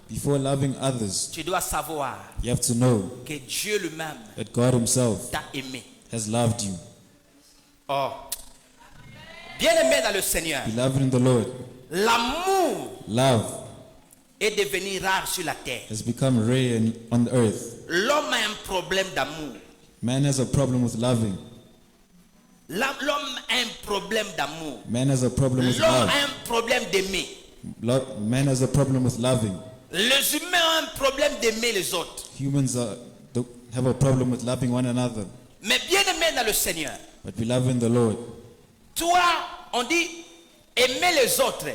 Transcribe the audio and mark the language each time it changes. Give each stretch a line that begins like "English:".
English: before loving others,
French: tu dois savoir
English: you have to know
French: que Dieu lui-même
English: that God Himself
French: t'a aimé.
English: has loved you. Oh.
French: Bien-aimé dans le Seigneur,
English: Beloved in the Lord,
French: l'amour
English: love
French: est devenu rare sur la terre.
English: has become rare on earth.
French: L'homme a un problème d'amour.
English: Man has a problem with loving.
French: L'homme a un problème d'amour.
English: Man has a problem with
French: L'homme
English: love.
French: a un problème d'aimer.
English: Man has a problem with loving.
French: Les humains ont un problème d'aimer les autres.
English: Humans have a problem with loving one another.
French: Mais bien-aimé dans le Seigneur,
English: But beloved in the Lord,
French: toi, on dit aimer les autres.